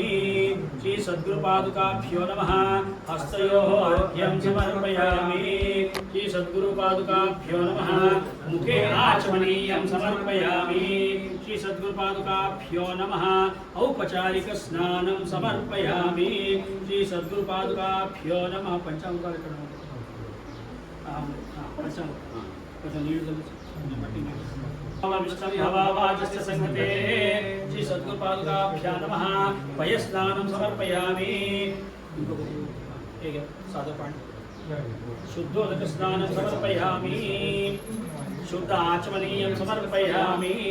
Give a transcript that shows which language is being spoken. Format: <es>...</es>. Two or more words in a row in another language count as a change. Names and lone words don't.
<sa>श्री सद्गुरु पादुकाभ्यो नमः। हस्तयोः अर्घ्यं समर्पयामि। श्री सद्गुरु पादुकाभ्यो नमः। मुखे आचमनीयं समर्पयामि। श्री सद्गुरु पादुकाभ्यो नमः। औपचारिक स्नानं समर्पयामि। श्री सद्गुरु पादुकाभ्यो नमः। पंचामृताలు</sa> <te>ఇక్కడ కొంచెం నీళ్ళు</te> <sa>विष्णुभवावाचस्य संगते श्री सद्गुरु पादुकाभ्यां नमः। पयस्नानं समर्पयामि। शुद्धोदक स्नानं समर्पयामि। शुद्ध आचमनीयं समर्पयामि।</sa>